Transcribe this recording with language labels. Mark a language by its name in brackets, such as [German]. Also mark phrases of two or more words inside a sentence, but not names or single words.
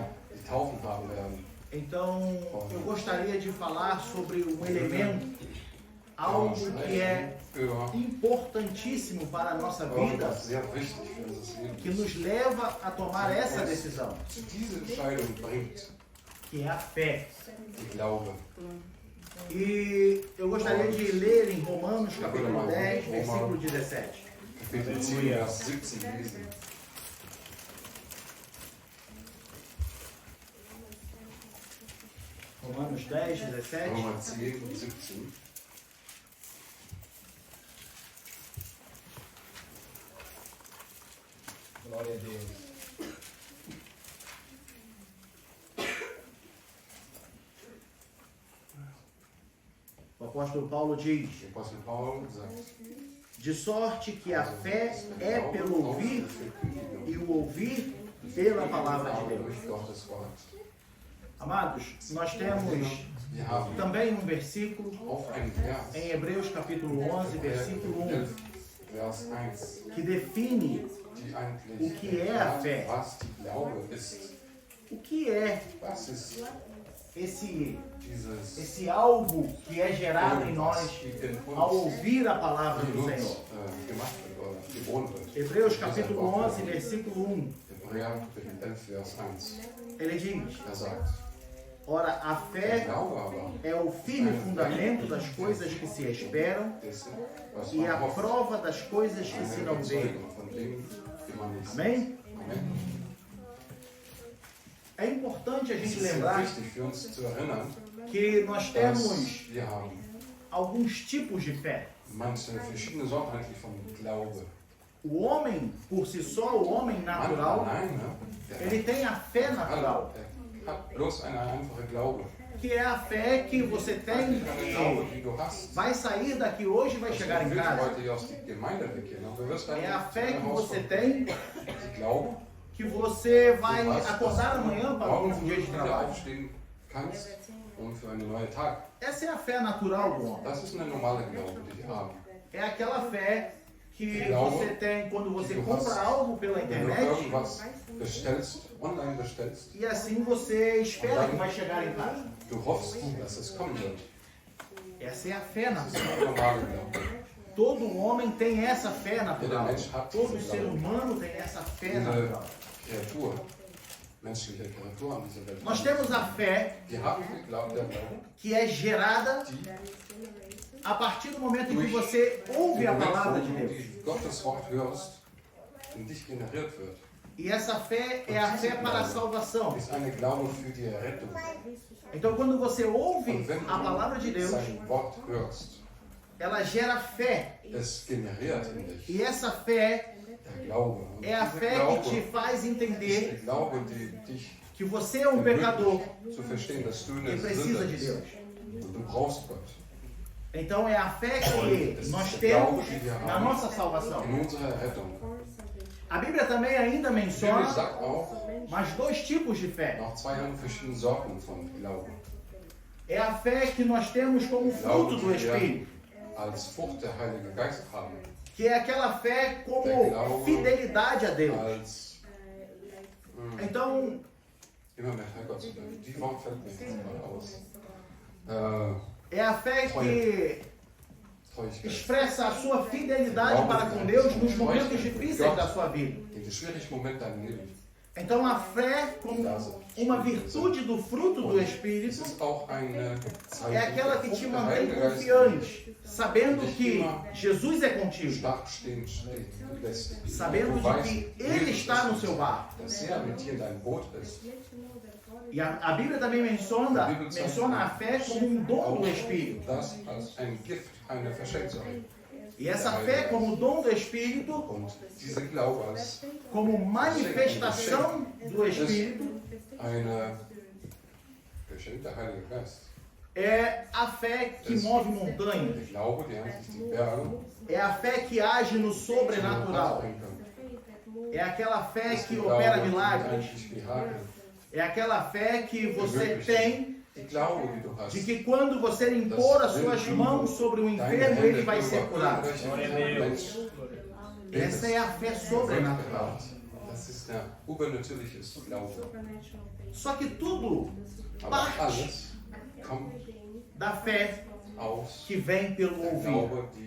[Portuguese] Então, eu gostaria de falar sobre um elemento, algo que é importantíssimo para a nossa vida, que nos leva a tomar essa decisão, que é a fé. E eu gostaria de ler em Romanos capítulo 10, versículo 17. [German] Kapitel 10, Vers 17 lesen. [Portuguese] Romanos 10, 17. [German] Römer 10, 17. [Portuguese] Glória a Deus. O apóstolo Paulo diz: [German] Der Apostel Paul sagt, [Portuguese] de sorte que a fé é pelo ouvir e o ouvir pela palavra de Deus. [German] durch Gottes Wort. [Portuguese] Amados, nós temos [German] Wir haben [Portuguese] também um versículo [German] auch ein Vers, [Portuguese] em Hebreus capítulo 11, versículo 1, [German] Vers 1, [Portuguese] que define [German] die eigentlich [Portuguese] o que é a fé. [German] was die Glaube ist. [Portuguese] O que é [German] Was ist dieses [Portuguese] esse algo que é gerado em nós ao ouvir a palavra [German] die [Portuguese] do [German] uns [Portuguese] Senhor. [German] gemacht wird oder geboren wird. [Portuguese] Hebreus capítulo 11, versículo 1, [German] Hebräer Kapitel 11, Vers 1. [Portuguese] ele diz: [German] Sagt, [Portuguese] ora, a [German] der [Portuguese] fé [German] Glaube aber [Portuguese] é o firme fundamento das coisas que se esperam [German] dessen, was [Portuguese] e [German] man [Portuguese] a [German] hofft, [Portuguese] prova das coisas que se [German] eine [Portuguese] não veem. [German] Überzeugung von dem, die man nicht sieht. [Portuguese] Amém? [German] Amen. [Portuguese] É importante a [German] Es [Portuguese] gente [German] ist sehr [Portuguese] lembrar [German] wichtig für uns zu erinnern, [Portuguese] que nós temos [German] dass wir haben [Portuguese] alguns tipos de fé. [German] manche verschiedene Sorten eigentlich von Glaube. [Portuguese] O homem, por si só, o homem natural, [German] Alleine, [Portuguese] ele tem a fé natural, [German] der hat bloß eine einfache Glaube. [Portuguese] que é a fé que você tem [German] Eine Glaube, [Portuguese] que [German] die du hast. [Portuguese] vai sair daqui hoje e vai chegar em [German] Du willst [Portuguese] casa. [German] heute hier aus der Gemeinde weggehen, aber du wirst dann [Portuguese] É a fé que [German] Haus [Portuguese] você [German] von- [Portuguese] tem [German] die Glaube, [Portuguese] que você vai [German] du hast, [Portuguese] acordar [German] dass [Portuguese] amanhã [German] du [Portuguese] para um [German] morgen [Portuguese] novo dia [German] früh [Portuguese] de [German] wieder [Portuguese] trabalho. [German] aufstehen kannst und für einen neuen Tag. [Portuguese] Essa é a fé natural do homem. [German] Das ist eine normale Glaube, die wir haben. [Portuguese] É aquela fé que [German] Glaube, [Portuguese] você tem quando você [German] que du [Portuguese] compra [German] hast, [Portuguese] algo pela [German] Wenn du [Portuguese] internet [German] irgendwas bestellst, online bestellst, [Portuguese] e assim você espera que vai chegar em casa. [German] du hoffst, dass es kommen wird. [Portuguese] Essa é a fé [German] Das ist [Portuguese] natural. [German] eine normale Glaube. [Portuguese] Todo homem tem essa fé natural. [German] Mensch hat [Portuguese] Todo [German] diese [Portuguese] ser [German] Glaube. [Portuguese] humano tem essa fé [German] Diese [Portuguese] natural. [German] Kreatur, menschliche Kreatur an dieser Welt. [Portuguese] Nós temos a fé [German] Wir haben den Glauben, der Glaube, [Portuguese] que é gerada [German] die [Portuguese] a partir do momento em que você ouve a [German] im Moment, [Portuguese] palavra [German] wo [Portuguese] de [German] du [Portuguese] Deus. [German] die Gottes Wort hörst, in dich generiert wird. [Portuguese] E essa fé é a fé para a salvação. [German] Ist eine Glaube für die Errettung. [Portuguese] Então, quando você ouve [German] Und wenn [Portuguese] a palavra de [German] du [Portuguese] Deus, [German] sein Wort hörst, [Portuguese] ela gera fé. [German] es generiert in dich [Portuguese] E essa fé [German] der Glaube. Und [Portuguese] é a [German] dieser [Portuguese] fé [German] Glaube [Portuguese] que te faz [German] ist [Portuguese] entender [German] der Glaube, die dich [Portuguese] que você é um pecador [German] zu verstehen, dass du [Portuguese] que [German] eine [Portuguese] precisa [German] Sünde [Portuguese] de Deus. [German] bist. Und du brauchst Gott. [Portuguese] Então, é a fé que nós temos na nossa salvação. [German] In unserer Errettung. [Portuguese] A Bíblia também ainda [German] Die Bibel [Portuguese] menciona [German] sagt auch [Portuguese] mais dois tipos de fé. [German] noch zwei andere verschiedene Sorten von Glauben. [Portuguese] É a fé que nós temos como fruto do [German] Glauben, die [Portuguese] Espírito, [German] wir als Frucht der Heilige Geist haben. [Portuguese] que é aquela fé como fidelidade a Deus. [German] Als [Portuguese] Então, [German] immer mehr Herrgott zu werden. Die Wort fällt mir jetzt mal aus. [Portuguese] é a fé que [German] Treuigkeit. [Portuguese] expressa a sua fidelidade para com Deus nos momentos difíceis da sua vida. [German] In den schwierigen Momenten deines Lebens. [Portuguese] Então, a fé como uma virtude do fruto do [German] Es [Portuguese] Espírito [German] ist auch eine Zeichen [Portuguese] é aquela [German] der [Portuguese] que [German] Frucht [Portuguese] te [German] der [Portuguese] mantém [German] Heilige Geist, [Portuguese] confiante, sabendo que Jesus é contigo, [German] stark stehen lässt. [Portuguese] sabendo [German] Du [Portuguese] de [German] weißt, [Portuguese] que Ele está no seu barco. [German] dass er mit dir in deinem Boot ist. [Portuguese] E a Bíblia também menciona a fé como um dom do Espírito. [German] Das als ein Gift, eine Verschenkung. [Portuguese] E essa fé como dom do Espírito, [German] Und diese Glaube als [Portuguese] como manifestação do Espírito, [German] eine Geschenk der Heilige Geist. [Portuguese] é a fé que move montanhas. [German] Der Glaube, der an sich die Berge [Portuguese] É a fé que age no sobrenatural. [German] bringen kann. [Portuguese] É aquela fé [German] Das ist [Portuguese] que [German] die [Portuguese] opera [German] Glaube, die [Portuguese] milagres. [German] eigentlich Mirakel [Portuguese] É aquela fé que você tem de que quando você impor as suas mãos sobre o enfermo, ele vai ser curado. Essa é a fé sobrenatural. Só que tudo parte da fé que vem pelo ouvir.